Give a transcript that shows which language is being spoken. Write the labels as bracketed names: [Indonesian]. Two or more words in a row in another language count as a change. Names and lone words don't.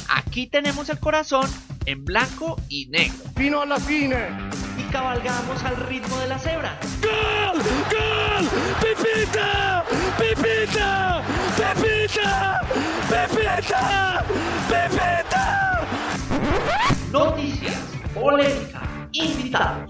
[Spanish] Aquí tenemos el corazón en blanco y negro. [Italian] Fino alla fine. [Spanish] Y cabalgamos al ritmo de la cebra. ¡Gol! ¡Gol! ¡Pepita! ¡Pepita! ¡Pepita! ¡Pepita! ¡Pepita! Noticias, polémica, invitados.